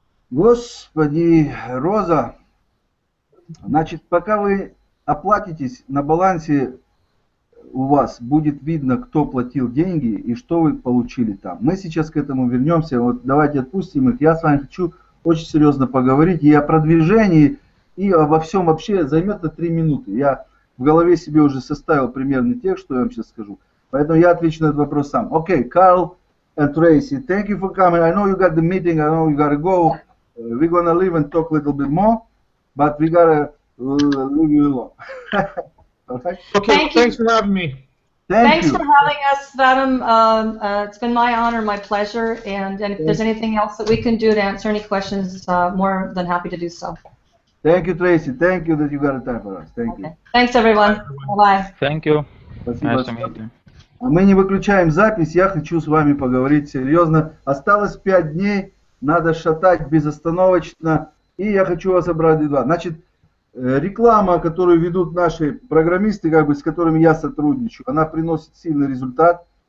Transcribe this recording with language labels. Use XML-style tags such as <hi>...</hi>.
<ru>Господи, Роза, значит, пока вы оплатитесь, на балансе у вас будет видно, кто платил деньги и что вы получили там. Мы сейчас к этому вернемся. Вот давайте отпустим их. Я с вами хочу очень серьезно поговорить и о продвижении, и обо всем вообще. Займет это 3 минуты. Я в голове себе уже составил примерный текст, что я вам сейчас скажу. Поэтому я отвечу на этот вопрос сам.</ru> <en>Окей, Карл and Tracy, thank you for coming. I know you got the meeting. I know you gotta go. We're gonna leave and talk a little bit more, but we gotta leave you alone. Okay. Okay, thanks for having me. Thanks for having us, Vadim. It's been my honor, my pleasure, and if there's anything else that we can do to answer any questions, more than happy to do so. Thank you, Tracy. Thank you that you got a time for us. Thank you. Thanks, everyone. Bye-bye. Thank you.</en> <ru>Спасибо. Мы не выключаем запись, я хочу с вами поговорить серьезно. Осталось 5 дней, надо шатать безостановочно, и я хочу вас обрадовать. Значит, реклама, которую ведут наши программисты, как бы, с которыми я сотрудничаю, она приносит сильный результат.</ru>